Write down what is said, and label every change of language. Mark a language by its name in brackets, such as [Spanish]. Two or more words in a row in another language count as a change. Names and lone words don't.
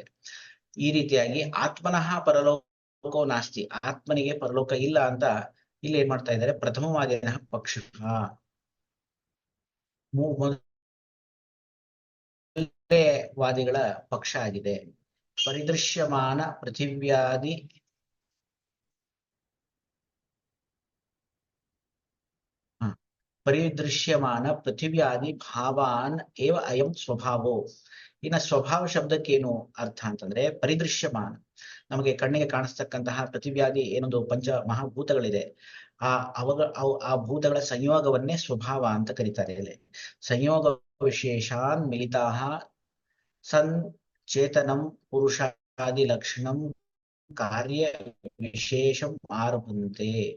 [Kannada] ಈ ರೀತಿಯಾಗಿ [Sanskrit] ಆತ್ಮನಃ ಪರಲೋಕೋ ನಾಸ್ತಿ, [Kannada] ಆತ್ಮನಿಗೆ ಪರಲೋಕ ಇಲ್ಲ ಅಂತ ಇಲ್ಲಿ ಏನ್ ಮಾಡ್ತಾ ಇದ್ದಾರೆ, [Sanskrit] ಪ್ರಥಮವಾದಿನಃ ಪಕ್ಷ [Kannada] ವಾದಿಗಳ ಪಕ್ಷ ಆಗಿದೆ. [Sanskrit] ಪರಿದೃಶ್ಯಮಾನ ಪೃಥಿವ್ಯಾದಿ ಪರಿದೃಶ್ಯಮಾನ ಪೃಥಿವ್ಯಾದಿ ಭಾವಾನ್ ಏವ ಅಯಂ ಸ್ವಭಾವೋ. [Kannada] ಇನ್ನ ಸ್ವಭಾವ ಶಬ್ದಕ್ಕೇನು ಅರ್ಥ ಅಂತಂದ್ರೆ, ಪರಿದೃಶ್ಯಮಾನ ನಮಗೆ ಕಣ್ಣಿಗೆ ಕಾಣಿಸ್ತಕ್ಕಂತಹ ಪೃಥಿವ್ಯಾದಿ ಏನೊಂದು ಪಂಚ ಮಹಾಭೂತಗಳಿದೆ, ಆ ಭೂತಗಳ ಸಂಯೋಗವನ್ನೇ ಸ್ವಭಾವ ಅಂತ ಕರೀತಾರೆ. [Sanskrit] ಇಲ್ಲಿ ಸಂಯೋಗ ವಿಶೇಷಾನ್ ಮಿಲಿತಾಹ ಸನ್ ಚೇತನಂ ಪುರುಷಾದಿ ಲಕ್ಷಣಂ ಕಾರ್ಯ ವಿಶೇಷಂ ಆರಭಂತೆ.